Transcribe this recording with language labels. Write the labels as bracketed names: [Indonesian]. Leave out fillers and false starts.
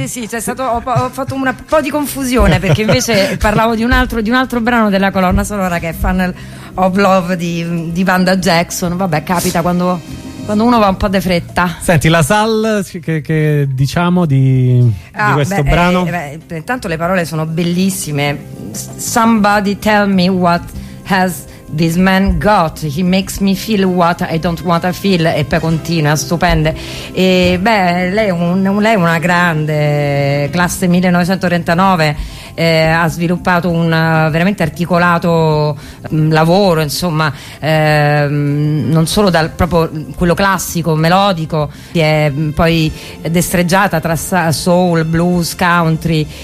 [Italian] Sì, sì, sì, ho fatto un po' di confusione perché invece parlavo di un altro brano della colonna sonora che è Funnel of Love di Wanda Jackson. Vabbè, capita quando uno va un po' di fretta. Senti, LaSalle, che diciamo di questo brano? Intanto le parole sono bellissime. [English] Somebody tell me what has this man got, he makes me feel what I don't want to feel, [Italian] e poi continua, stupende. E beh, lei è una grande, classe 1939, ha sviluppato un veramente articolato lavoro, insomma, non solo dal proprio quello classico, melodico, si è poi destreggiata tra soul, blues, country.